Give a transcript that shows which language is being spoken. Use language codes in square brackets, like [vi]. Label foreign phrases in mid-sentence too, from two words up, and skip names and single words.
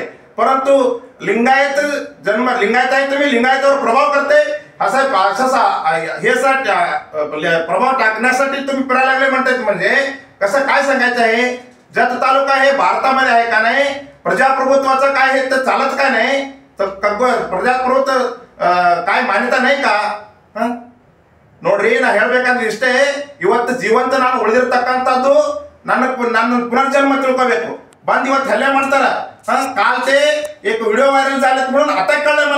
[mr] परंतु लिंगायत आहे, तुम्ही लिंगायतावर प्रभाव करते हे प्रभाव टाकण्यासाठी तुम्ही फिरायला लागले म्हणतात. म्हणजे कसं काय सांगायचं आहे? जत तालुका हे भारतामध्ये आहे का नाही? प्रजाप्रभुत्वाचं काय हे तर चालत काय नाही? तर ಪ್ರಜಾಪ್ರಭುತ್ವ काय ಮಾನ್ಯತಾ नाही का? [kn] ನೋಡ್ರಿ, ನಾ ಹೇಳ್ಬೇಕಂದ್ರೆ ಇಷ್ಟೇ, ಇವತ್ತು ಜೀವಂತ ನಾನು ಉಳಿದಿರ್ತಕ್ಕಂಥದ್ದು ನನ್ನ ಪುನರ್ಜನ್ಮ ತಿಳ್ಕೋಬೇಕು. ಬಂದು ಇವತ್ತು ಹಲ್ಲೆ ಮಾಡ್ತಾರ, [mr] काल ते एक व्हिडिओ व्हायरल झालेत म्हणून आता कळलं मला.